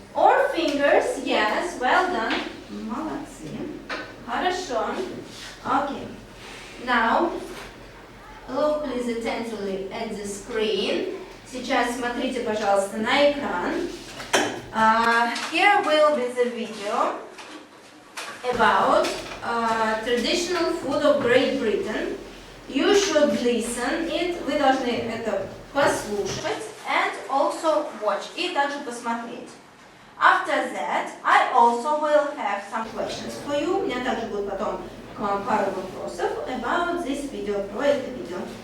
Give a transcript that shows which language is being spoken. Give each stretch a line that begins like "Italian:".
English: Or fingers, yes, well done.
Russian: Молодцы. Хорошо. Okay.
English: Now, look please attentively at the screen.
Russian: Сейчас смотрите, пожалуйста, на экран.
English: Here will be the video about traditional food of Great Britain. You should listen it.
Russian: Вы должны это послушать
English: and also watch.
Russian: И также посмотреть.
English: After that, I also will have some questions for you.
Russian: У меня также будет потом к вам пару вопросов
English: about this video,
Russian: про это видео.